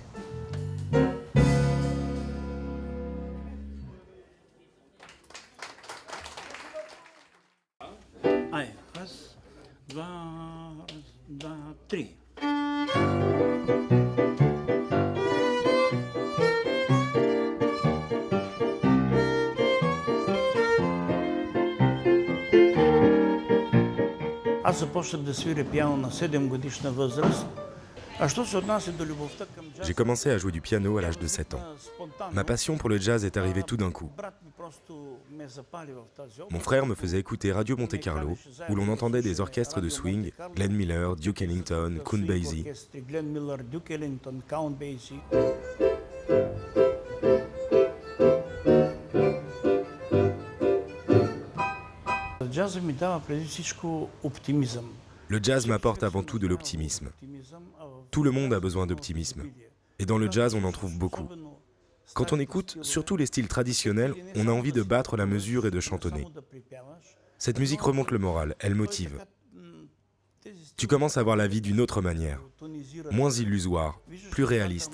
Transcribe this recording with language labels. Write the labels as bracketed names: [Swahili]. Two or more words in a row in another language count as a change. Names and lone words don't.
[French] Allez, [Bulgarian] раз, два, три. Аз започнах да свиря пиано на 7-годишна възраст. А що се отнася до любовта към джаз? [French] J'ai commencé à jouer du piano à l'âge de 7 ans. Ma passion pour le jazz est arrivée tout d'un coup. Mon frère me faisait écouter Radio Monte Carlo, où l'on entendait des orchestres de swing, Glenn Miller, Duke Ellington, Count Basie. [Bulgarian] Джазът ми дава преди всичко оптимизъм. [French] Le jazz m'apporte avant tout de l'optimisme. Tout le monde a besoin d'optimisme. Et dans le jazz, on en trouve beaucoup. Quand on écoute, surtout les styles traditionnels, on a envie de battre la mesure et de chantonner. Cette musique remonte le moral, elle motive. Tu commences à voir la vie d'une autre manière, moins illusoire, plus réaliste.